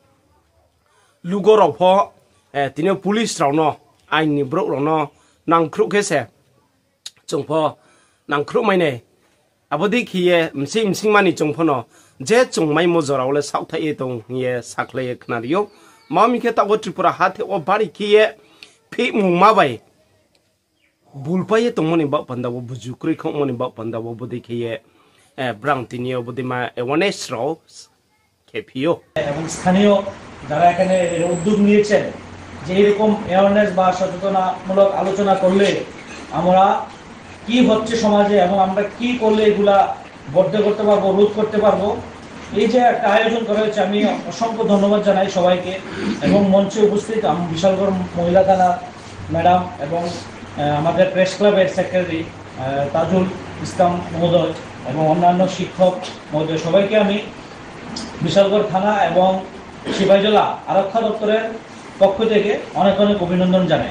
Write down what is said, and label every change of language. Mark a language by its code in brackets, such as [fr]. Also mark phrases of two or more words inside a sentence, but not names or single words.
[trp] lugoro pho tinio police raw no aini bro raw no nangkhru ke se chungpho nangkhru maine abodi khiye msing mani chungpho no je chungmai mojora ole sautha e tong ye sakle khnario mami ke ta Tripura hathe o bari khiye phi mungma bai bulpaye tongmoni ba pandawo bujukri khomoni ba pandawo bodi khiye brang tinio bodi ma awareness raw kepio [bn] এবং স্থানীয় যারা এখানে উদ্যোগ নিয়েছেন যে এরকম অ্যাওয়ারনেস বা সচেতনামূলক আলোচনা করলে আমরা কি হচ্ছে সমাজে এবং আমরা কি করলে এগুলা বন্ধ করতে পারবো রোধ করতে পারবো এই যে একটা আয়োজন করা হয়েছে আমি অসংখ্য ধন্যবাদ জানাই সবাইকে এবং মঞ্চে উপস্থিত বিশালগড় মহিলা থানা ম্যাডাম এবং আমাদের প্রেস ক্লাবের সেক্রেটারি তাজুল ইসলাম মহোদয় এবং অন্যান্য শিক্ষক মহোদয় সবাইকে আমি বিশালগড় থানা এবং সিপাহীজলা আরক্ষা দপ্তরের পক্ষ থেকে অনেক অনেক অভিনন্দন জানাই।